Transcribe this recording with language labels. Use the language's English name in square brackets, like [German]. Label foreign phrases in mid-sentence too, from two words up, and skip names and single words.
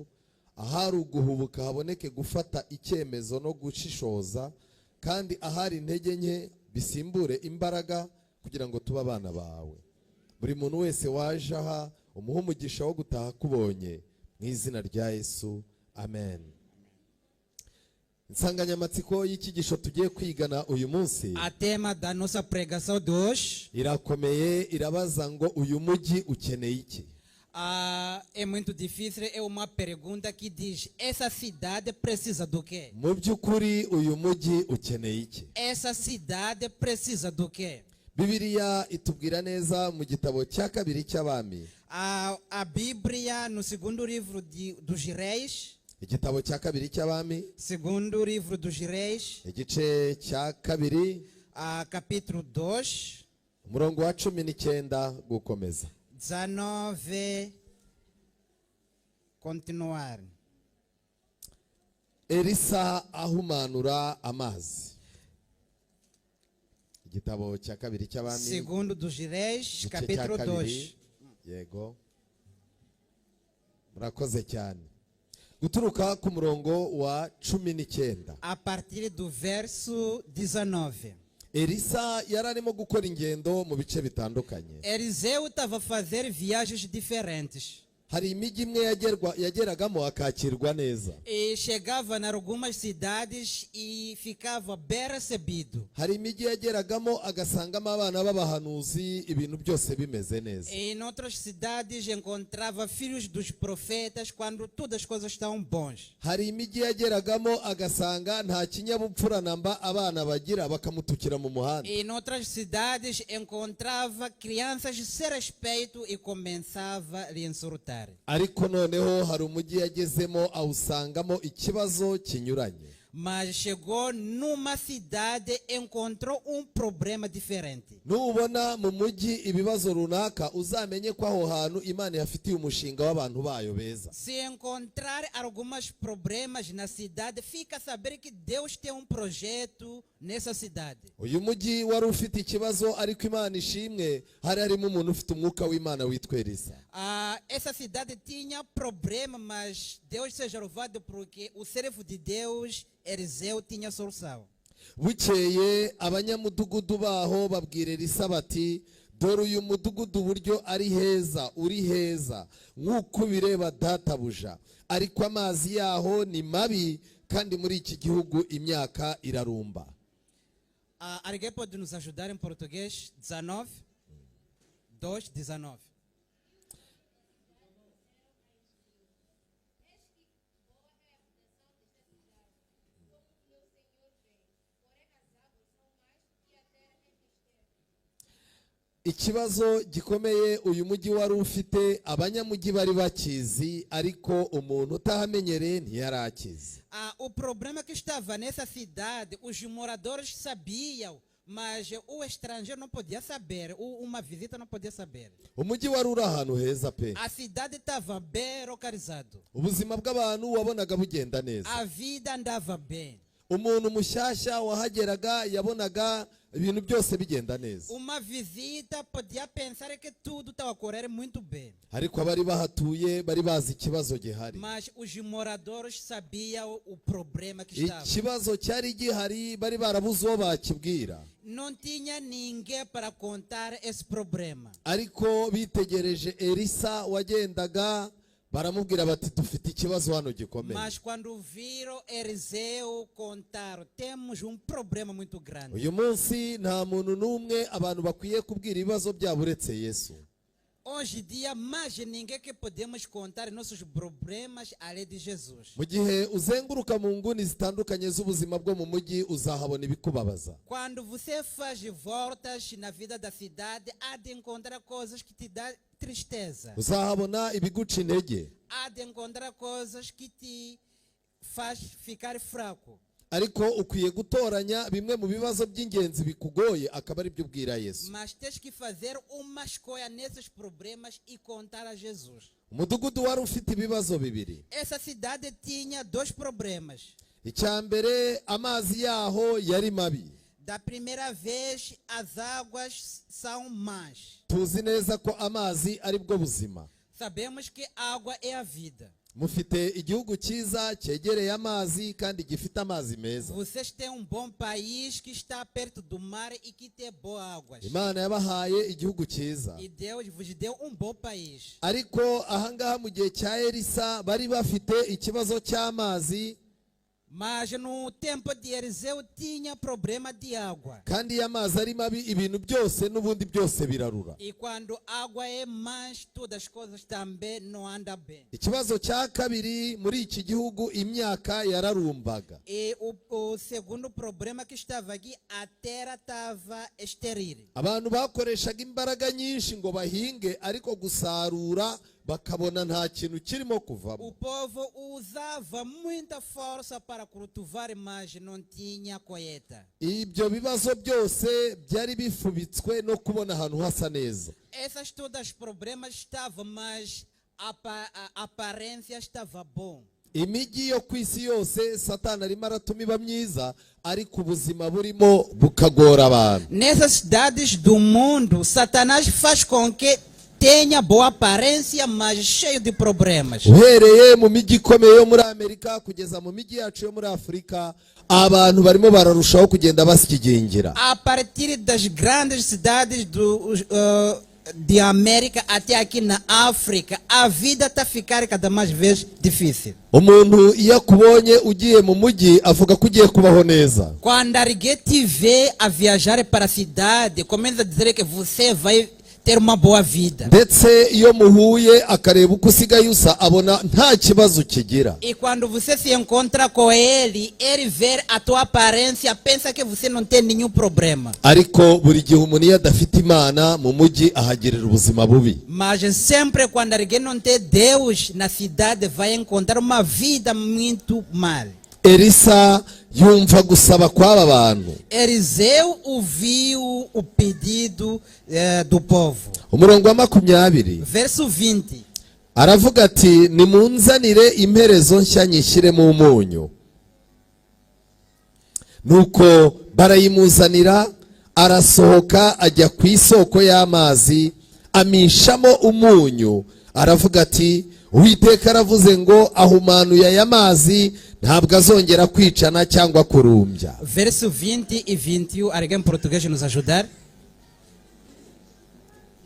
[Kinyarwanda] Ahari uguhubuka haboneke gufata icyemezo no gushishoza, kandi ahari intege nke bisimbure imbaraga kugira ngo tube abana bawe. Buri muntu wese waje aha umuha umugisha wo gutaha kubonye mu izina rya Yesu, amen. Insanganyamatsiko y'icyigisho tugiye kwigana uyu munsi, [Portuguese] a tema da nossa pregação de hoje, [Kinyarwanda] irakomeye, irabaza ngo uyu mujyi ukeneye iki? [Portuguese] É muito difícil, é uma pergunta que diz: essa cidade precisa do quê? [Kinyarwanda] Mu by'ukuri uyu mujyi ukeneye iki? [Portuguese] Essa cidade precisa do quê? [Kinyarwanda] Bibiliya itubwira neza mu gitabo cya kabiri cy'Abami. [Portuguese] A Bíblia no segundo livro dos Reis, [Kinyarwanda] igitabo cya kabiri cy'Abami, [Portuguese] segundo livro dos Reis, [Kinyarwanda] igice cya kabiri, [Portuguese] capítulo 2, [Kinyarwanda] umurongo wa 19 gukomeza. [Portuguese] 19 continuar. [Kinyarwanda] Elisa ahumanura amazi. Igitabo cya kabiri cy'Abami, [Portuguese] segundo dos Reis, capítulo 2. [Kinyarwanda] Yego. Murakoze cyane. Guturuka ku murongo wa 19. [Portuguese] A partir do verso 19. [Kinyarwanda] Elisa yararimo gukora ingendo mu bice bitandukanye. [Portuguese] Eliseu estava a fazer viagens diferentes. [Kinyarwanda] Hari imijyi imwe yageragamo akakirwa neza. [Portuguese] E chegava em algumas cidades e ficava bem recebido. [Kinyarwanda] Hari imijyi yageragamo agasangamo abana b'abahanuzi ibintu byose bimeze neza. [Portuguese] E em outras cidades encontrava filhos dos profetas quando todas as coisas estão bons. [Kinyarwanda] Hari imijyi yageragamo agasanga nta kinyabupfura namba abana bagira bakamutukira mu muhanda. [Portuguese] E em outras cidades encontrava crianças sem respeito e começava a lhe insultar. [Kinyarwanda] Ariko noneho hari umujyi yagezemo awusangamo ikibazo kinyuranye. [Portuguese] Mas chegou numa cidade e encontrou problema diferente. [Kinyarwanda] Nubona mu mujyi ibibazo runaka uzamenye ko aho hantu Imana yafitiye umushinga w'abantu bayo beza. [Portuguese] Se encontrar alguns problemas na cidade, fica a saber que Deus tem projeto nessa cidade. [Kinyarwanda] Uyu mujyi wari ufite ikibazo, ariko Imana ishimwe hari harimo umuntu ufite umwuka w'Imana witwa Elisa. [Portuguese] Essa cidade tinha problema, mas Deus seja louvado porque o servo de Deus Eliseu tinha solução. [Kinyarwanda] Bukeye abanyamudugudu baho babwira Elisa bati dore uyu mudugudu uburyo ari heza, uri heza nk'uko ubireba databuja, ariko amazi yaho ni mabi, kandi muri iki gihugu imyaka irarumba. [Portuguese] Alguém pode nos ajudar em português? 19, 2, 19. [Kinyarwanda] Ikibazo gikomeye uyu mujyi wari ufite, abanyamujyi bari bakizi, ariko umuntu utahamenyereye ntiyarakizi. [Portuguese] O problema que estava nessa cidade, os moradores sabiam, mas o estrangeiro não podia saber, uma visita não podia saber. [Kinyarwanda] Umujyi wari uri ahantu heza pe. [Portuguese] A cidade estava bem localizada. [Kinyarwanda] Ubuzima bw'abantu wabonaga bugenda neza. [Portuguese] A vida andava bem. [Kinyarwanda] Umuntu mushyashya wahageraga yabonaga ibintu byose bigenda neza. [Portuguese] Uma visita podia pensar que tudo estava a correr muito bem. [Kinyarwanda] Ariko abari bahatuye bari bazi ikibazo gihari. [Portuguese] Mas os moradores sabiam o problema que estava. [Kinyarwanda] Ikibazo cyari gihari, bari barabuze uwo bakibwira. [Portuguese] Não tinha ninguém para contar esse problema. [Kinyarwanda] Ariko bitegereje Elisa wagendaga, baramubwira bati dufite ikibazo hano gikomeye. [Portuguese] Mas quando viram Eliseu contar, temos problema muito grande. [Kinyarwanda] Uyu munsi nta muntu n'umwe abantu bakwiye kubwira ibibazo byabo uretse Yesu. [Portuguese] Hoje em dia, mais ninguém que podemos contar nossos problemas além de Jesus. [Kinyarwanda] Mu gihe uzenguruka mu nguni zitandukanye z'ubuzima bwo mu mujyi, uzahabona ibikubabaza. [Portuguese] Quando você faz voltas na vida da cidade, há de encontrar coisas que te dão tristeza. [Kinyarwanda] Uzahabona ibiguca intege. [Portuguese] Há de encontrar coisas que te faz ficar fraco. [Kinyarwanda] Ariko ukwiye gutoranya bimwe mu bibazo by'ingenzi bikugoye, akaba ari byo ubwira Yesu. [Portuguese] Mas tens que fazer uma escolha nesses problemas e contar a Jesus. [Kinyarwanda] Umudugudu wari ufite ibibazo bibiri. [Portuguese] Essa cidade tinha dois problemas. [Kinyarwanda] Icya mbere, amazi yaho yari mabi. [Portuguese] Da primeira vez, as águas são más. [Kinyarwanda] Tuzi neza ko amazi ari bwo buzima. [Portuguese] Sabemos que água é a vida. [Kinyarwanda] Mufite igihugu cyiza cyegereye amazi kandi gifite amazi meza. [Portuguese] Vocês têm bom país que está perto do mar e que tem boas águas. [Kinyarwanda] Imana yabahaye igihugu cyiza. [Portuguese] E Deus vos deu bom país. [Kinyarwanda] Ariko ahangaha mu gihe cya Elisa bari bafite ikibazo cy'amazi. [Portuguese] Mas no tempo de Eliseu tinha problema de água. [Kinyarwanda] Kandi iyo amazi ari mabi, ibintu byose n'ubundi byose birarura. [Portuguese] E quando água é mais, todas as coisas também não andam bem. [Kinyarwanda] Ikibazo cya kabiri, muri iki gihugu imyaka yararumbaga. [Portuguese] E o segundo problema que estava aqui, a terra estava estéril. [Kinyarwanda] Abantu bakoreshaga imbaraga nyinshi ngo bahinge, ariko gusarura bakabona nta kintu kirimo kuvamo. [Portuguese] O povo usava muita força para cultivar, mas não tinha colheita. [Kinyarwanda] Ibyo bibazo byose byari bifubitswe no kubona ahantu hasa neza. [Portuguese] Essas todas problemas estavam, mas a aparência estava bom. [Kinyarwanda] Imijyi yo ku isi yose Satani arimo aratuma iba myiza, ariko ubuzima burimo bukagora abantu. [Portuguese] Nessas cidades do mundo, Satanás faz com que tenha boa aparência, mas cheio de problemas. [Kinyarwanda] Uhereye mu mijyi ikomeye yo muri Amerika kugeza mu mijyi yacu yo muri Afurika, abantu barimo bararushaho kugenda basigingira. [Portuguese] A partir das grandes cidades de América até aqui na África, a vida está a ficar cada mais vez difícil. [Kinyarwanda] Umuntu iyo akubonye ugiye mu mujyi avuga ko ugiye kubaho neza. [Portuguese] Quando alguém te vê a viajar para a cidade, começa a dizer que você vai ter uma boa vida. [Kinyarwanda] Ndetse iyo muhuye akareba uko usigaye usa, abona nta kibazo kigira. [Portuguese] E quando você se encontra com ele, ele vê a tua aparência, pensa que você não tem nenhum problema. [Kinyarwanda] Ariko buri gihe umuntu iyo adafite Imana mu mujyi ahagirira ubuzima bubi. [Portuguese] Mas sempre quando alguém não tem Deus na cidade, vai encontrar uma vida muito mal. [Kinyarwanda] Elisa yumva gusaba kw'aba bantu. [Portuguese] Eliseu ouviu o pedido do povo. [Kinyarwanda] Umurongo wa 20 [Portuguese] Verso 20. [Kinyarwanda] aravuga ati nimunzanire imperezo nshya nyishyiremo umunyu. Nuko barayimuzanira, arasohoka ajya ku isoko y'amazi, amishamo umunyu, aravuga ati Uwiteka aravuze ngo ahumanuye aya mazi ntabwo azongera kwicana cyangwa kurumbya. [Portuguese] Verso 20 e 21, alguém em português nos ajudar?